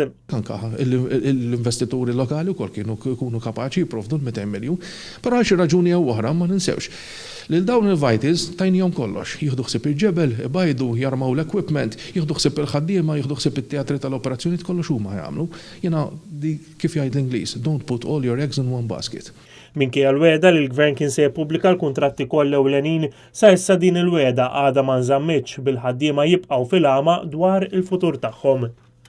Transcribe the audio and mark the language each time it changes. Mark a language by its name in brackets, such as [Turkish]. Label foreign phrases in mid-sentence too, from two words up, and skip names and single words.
[Maltese] Anka l-investituri lokali wkoll kienu kapaċi jipprovdu l-200 miljun, però xi raġuni jew oħra ma ninsewx. Lil dawn il-Vitals tajnihom kollox, jieħdu ħsieb il-ġebel, ibajdu, jarmaw l-equipment, jieħdu ħsieb il-ħaddiema, jieħdu ħsieb it-teatri tal-operazzjonijiet kollox huma jagħmlu. Jiena kif jgħid l-Ingliż, [English] don't put all your eggs in one basket. [Maltese] Minkejja l-weda li l-Gvern kien se jippubblika l-kuntratti kollha ewlenin, sa issa din il-weda għadha ma nżammitx bil-ħaddiema jibqgħu fil-għama dwar il-futur tagħhom.